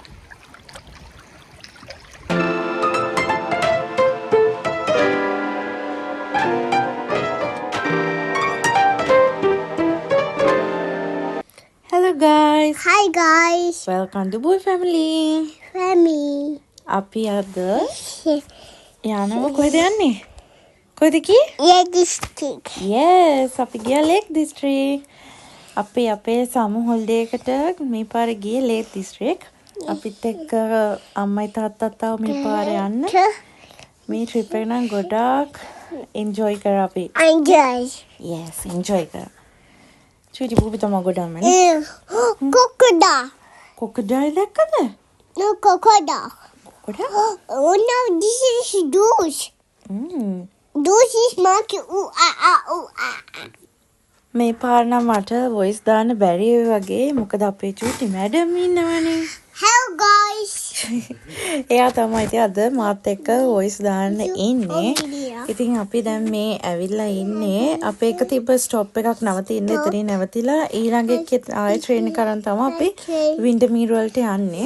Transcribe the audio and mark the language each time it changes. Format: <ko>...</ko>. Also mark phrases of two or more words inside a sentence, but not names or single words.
<en>Hello guys, Hi guys, welcome to Boy Family. Remy.</en> <si>අපි අද යනවා කොහෙද යන්නේ? කොහෙද කි?</si> <en>Yeah, district. Yes,</en> <si>අපි ගියා Lake District. අපි අපේ සමු හොලිඩේ එකට මේ පාරේ ගියේ Lake District. අපිත් එක්ක අම්මයි තාත්තත් ආව මේ පාරේ යන්න. මේ ට්‍රිප් එක නම් ගොඩාක් enjoy කරා අපි.</si> <en>Enjoy.</en> <si>Yes, enjoy කරා. චුටි පුබි තමයි ගොඩක් මනේ.</si> <en>Crocodile.</en> <si>කොකඩයි දැක්කද?</si> <en>No crocodile.</en> <si>කොකඩ?</si> <en>Oh no, this is douche. Douche is marking ooh ah ooh ah.</en> <si>මේ පාර නම් මට වොයිස් දාන්න බැරි වගේ මොකද අපේ චූටි මැඩම් ඉන්නවනේ.</si> <en>Hello guys.</en> <si>එයා තමයි ඉතින් අද මාත් එක්ක වොයිස් දාන්න ඉන්නේ. ඉතින් අපි දැන් මේ ඇවිල්ලා ඉන්නේ අපේ එක තිබ්බ ස්ටොප් එකක් නවතින්න එතනින් නැවතිලා ඊළඟ එකේ ආයෙ ට්‍රේන් එක කරන් තමයි අපි වින්ඩර්මීර් වලට යන්නේ.</si>